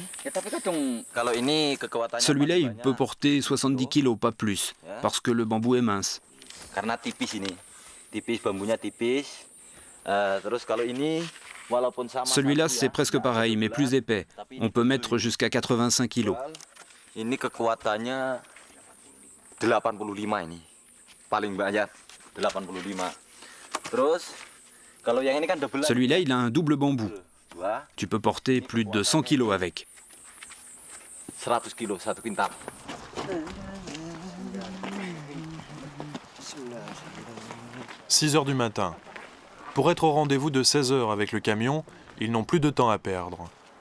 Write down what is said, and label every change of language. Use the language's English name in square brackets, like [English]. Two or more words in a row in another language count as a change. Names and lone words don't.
[Indonesian] Ya tapi kadang kalau ini kekuatannya [French] Celui-là, il peut porter 70 kilos, pas plus, parce que le bambou est mince. [Indonesian] karena tipis ini. Tipis bambunya tipis. Terus kalau ini walaupun sama [French] Celui-là, c'est presque pareil, mais plus épais. On peut mettre jusqu'à 85 kilos. [Indonesian] ini kekuatannya 85 ini. Paling banyak 85. Terus kalau yang ini kan double. [French] Celui-là, il a un double bambou. Tu peux porter plus de 100 kilos avec. [Indonesian] 100 kilo satu kintal. [French] « 6 heures du matin. Pour être au rendez-vous de 16 heures avec le camion, ils n'ont plus de temps à perdre.